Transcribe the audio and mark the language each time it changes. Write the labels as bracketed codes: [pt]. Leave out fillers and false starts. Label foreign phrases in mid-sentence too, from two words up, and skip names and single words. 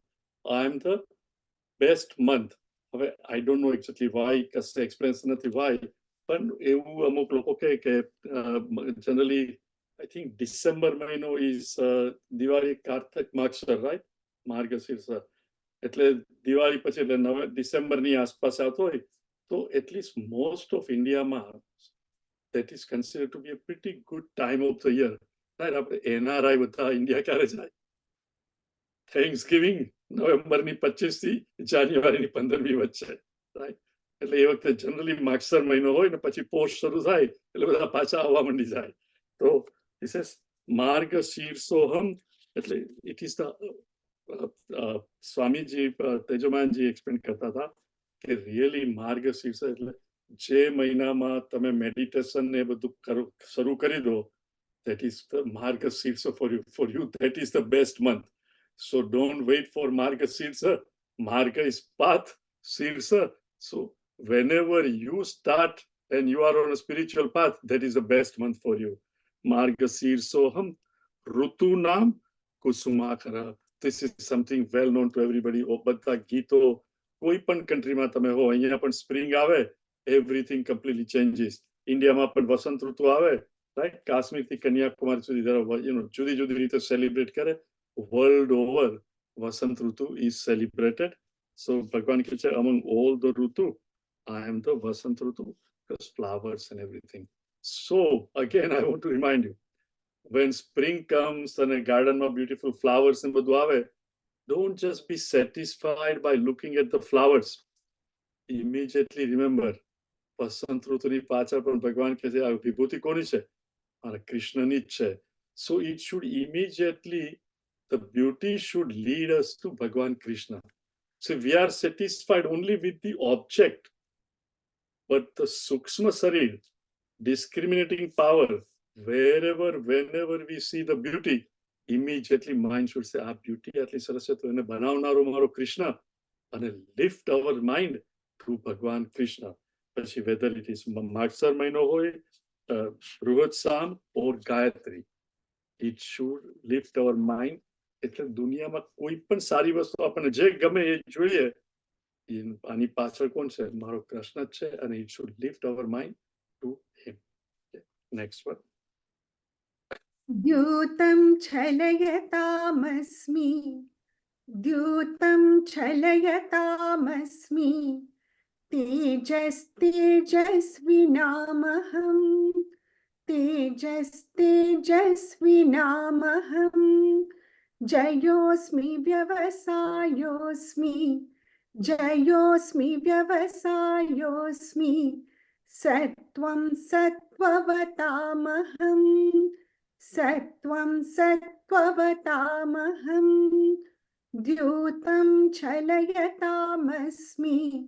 [en] I am the best month. હવે I don't know exactly why, [gu] કશે એક્સપિરિયન્સ નથી [en] વાય, [gu] પણ એવું અમુક લોકો કહે કે [en] જનરલી I think December મહિનો is દિવાળી, કાર્તક, માગશર, રાઈટ? [gu] માર્ગશીર્ષ એટલે દિવાળી પછી એટલે ડિસેમ્બરની આસપાસ આવતો હોય તો [en] at least most of [gu] ઇન્ડિયામાં [en] that is considered to be a pretty good time of the year. રાઈટ? [gu] આપણે NRI બધા ઇન્ડિયા ક્યારે જાય? [en] Thanks giving [gu] નવેમ્બરની 25 થી જાન્યુઆરીની 15મી વચ્ચે. [en] રાઈટ? [gu] એટલે એ વખતે જનરલી માગશર મહિનો હોય ને પછી પોષ શરૂ થાય એટલે બધા પાછા આવવા માંડી જાય. [en] તો He says, Marga Shirsoham. It is the Swamiji Tejomanji explained [gu] કરતા હતા કે રિયલી માર્ગ શીર્ષ એટલે જે મહિનામાં તમે મેડિટેશન ને બધું શરૂ કરી દો, [en] that is the Marga Shirsa for you. For you, that is the best month. So don't wait for Marga Shirsa. Marga is path, Shirsa. So whenever you start and you are on a spiritual path, that is the best month for you. [sa] Margashirsoham Rutunam Kusumakara. [en] This is something well known to everybody. [gu] ઓ બધા ગીતો કોઈ પણ કન્ટ્રીમાં તમે હો, અહીંયા પણ સ્પ્રિંગ આવે, [en] everything completely changes. [gu] ઇન્ડિયામાં પણ વસંત ઋતુ આવે, રાઈટ? કાશ્મીરથી કન્યાકુમારી સુધી જુદી જુદી રીતે સેલિબ્રેટ કરે. [en] world over [gu] વસંત ઋતુ [en] is celebrated. સો [gu] ભગવાન કહે છે [en] among all the ઋતુ I am the [gu] વસંત ઋતુ, [en] because flowers and everything. So again, I want to remind you, when spring comes and a garden માં beautiful flowers [gu] ને બધું આવે, [en] don't just be satisfied by looking at the flowers. Immediately remember, [gu] વસંત ઋતુની પાછળ પણ ભગવાન કહે છે આ વિભૂતિ કોની છે? મારા કૃષ્ણની જ છે. [en] So it should immediately, the beauty should lead us to Bhagwan Krishna. So we are satisfied only with the object, but the [sa] sukshma sarir, [en] discriminating power, wherever, whenever we see the beauty, immediately mind should say, ah, beauty [gu] એટલી સરસ છે તો એને બનાવનારો મારો કૃષ્ણ, અને [en] lift our mind to Bhagwan Krishna. પછી whether it is [gu] માગસર મહિનો હોય, [sa] બૃહદ સામ [en] or ગાયત્રી, it should lift our mind. [gu] એટલે દુનિયામાં કોઈ પણ સારી વસ્તુ આપણને જે ગમે એ જોઈએ, આની પાછળ કોણ છે? મારો કૃષ્ણ જ છે, અને [en] it should lift our mind to him. Next one. [sa] द्यूतं छलयतामस्मि, द्यूतं छलयतामस्मि, तेजस्तेजस्विनामहं, तेजस्तेजस्विनामहं, जयोऽस्मि व्यवसायोऽस्मि, जयोऽस्मि व्यवसायोऽस्मि, सत्वं सत्त्ववतामहं, सत्वं सत्त्ववतामहं, द्यूतं छलयतामस्मि,